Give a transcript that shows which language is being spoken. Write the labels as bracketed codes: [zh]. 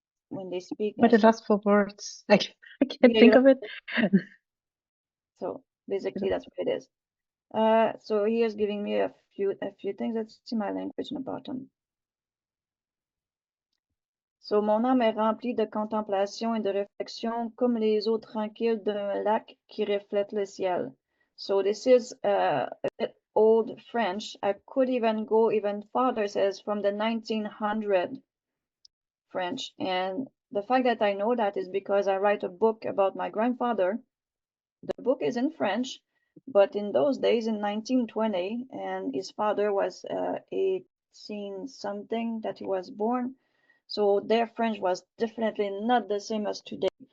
[en] When they speak, But there's it some, lost for words. I can't yeah, you think know, of it. so basically that's what it is. So here's giving me a few things. Let's see my language in the bottom. [fr] So mon âme est remplie de contemplation et de réflexion comme les eaux tranquilles d'un lac qui reflète le ciel. [en] So this is a bit old French. I could even go even farther, it says from the 1900 French. And the fact that I know that is because I write a book about my grandfather. The book is in French, but in those days, in 1920, and his father was 18 something that he was born, so their French was definitely not the same as today.